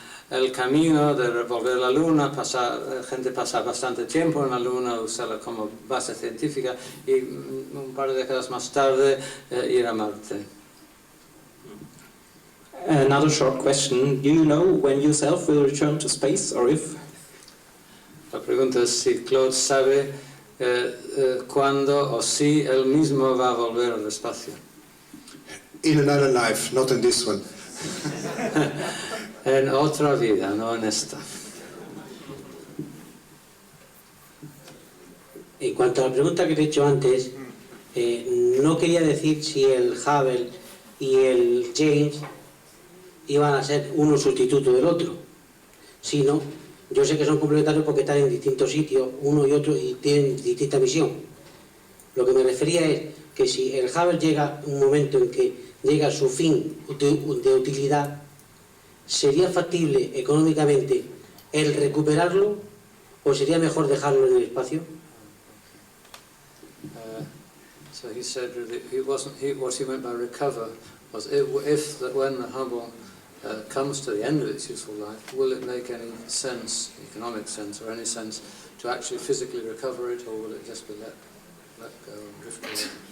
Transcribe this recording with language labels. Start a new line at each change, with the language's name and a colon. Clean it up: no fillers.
Spanish: el camino de volver a la Luna, gente pasa bastante tiempo en la Luna, usarla como base científica y un par de décadas más tarde ir a Marte.
English: Another short question. Do you know when yourself will return to space, or if?
Spanish: La pregunta es si Claude sabe cuándo o si él mismo va a volver al espacio.
English: In another life, not in this one.
Spanish: En otra vida, no en esta. En cuanto a la pregunta que te he hecho antes, no quería decir si el Hubble y el James iban a ser uno sustituto del otro, sino, yo sé que son complementarios porque están en distintos sitios, uno y otro, y tienen distinta misión. Lo que me refería es que si el Hubble llega un momento en que llega a su fin de utilidad, ¿sería factible económicamente el recuperarlo o sería mejor dejarlo en el espacio?
English: So he said what he meant by recover was when the Hubble comes to the end of its useful life, will it make any sense, economic sense or any sense, to actually physically recover it, or will it just be let go and drift away?